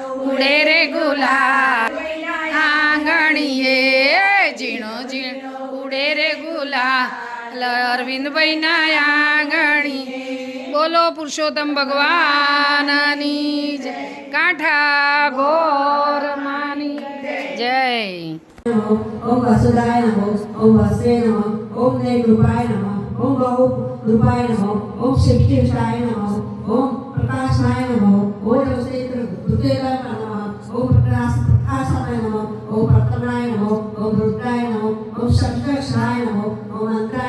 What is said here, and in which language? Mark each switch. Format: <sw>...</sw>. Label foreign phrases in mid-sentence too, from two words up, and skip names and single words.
<gu>ઉડે રે ગુલાલ આંગણીએ. ઝીણો ઝીણો ઉડે રે ગુલાલ અરવિંદભાઈના આંગણી. બોલો પુરુષોત્તમ ભગવાનની જય. કાંઠા ગોર માની જય.</gu> <sa>ओम वसुदाय नमः, ओम वसवे नमः, ओम नेकृपाय नमः, ओम बहु रूपाय नमो ओम शिष्टिष्ठाय नमो ओम प्रकाशाय नमो ओम दुर्गेय नमः ओम प्रकाशाय नमो ओम प्रकटनाय नमो ओम रुद्राय नमो ओम शक्तिशाय नमो ओम मंत्राय</sa>